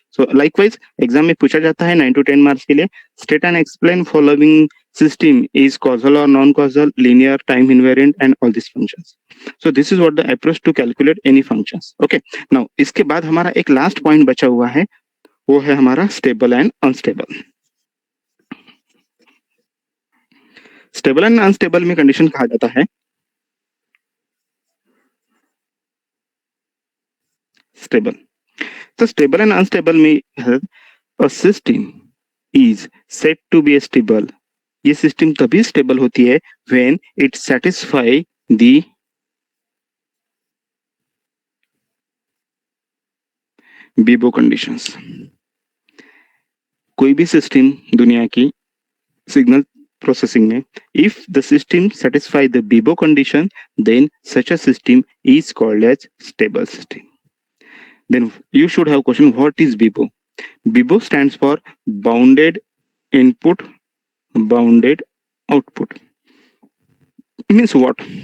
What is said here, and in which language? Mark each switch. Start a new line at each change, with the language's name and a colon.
English: So likewise
Hindi: exam में पूछा जाता है 9 to 10 मार्क्स के लिए,
English: State and explain following system is causal or non-causal, linear, time invariant and all these functions. So this is what the approach to calculate any functions. Okay.
Hindi: Now इसके बाद हमारा एक लास्ट पॉइंट बचा हुआ है, वो है हमारा stable and unstable. Stable and unstable में कंडीशन कहा जाता है स्टेबल. तो स्टेबल एंड अनस्टेबल में
English: a system is said to be stable.
Hindi: ये सिस्टम तभी स्टेबल होती है
English: when it satisfy the
Hindi: Vivo conditions. कोई भी सिस्टम दुनिया की सिग्नल processing में,
English: if the system satisfy the BIBO condition, then such a system is called as stable system. Then you should have question, what is BIBO? BIBO stands for bounded input, bounded output. Means what?